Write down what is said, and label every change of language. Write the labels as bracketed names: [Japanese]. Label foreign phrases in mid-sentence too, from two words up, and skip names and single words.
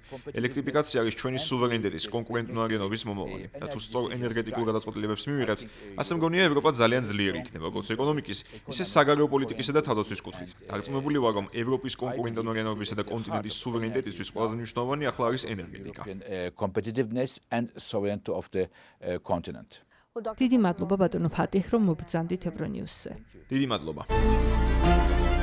[Georgian] ელექტრიფიკაცია არის ჩვენი სუვერენიტეტის, კონკურენტუნარიანობის მომავალი. და თუ სწორ ენერგეტიკულ გადაწყვეტილებებს მივიღებთ, ასე მგონია ევროპა ძალიან ძლიერი იქნება, როგორც ეკონომიკის, ისე საგარეო პოლიტიკისა და თავდაცვის კუთხით. დარწმუნებული ვარ, რომ ევროპის კონკურენტუნარიანობისა და კონტინენტის სუვერენიტეტისთვის ყველაზე მნიშვნელოვანი ახლა არის ენერგეტიკა. [English] Competitiveness and sovereignty of the continent. [Georgian] დიდი მადლობა ბატონო ფატიხ, რომ მობრძანდით ევრონიუსზე. დიდი მადლობა.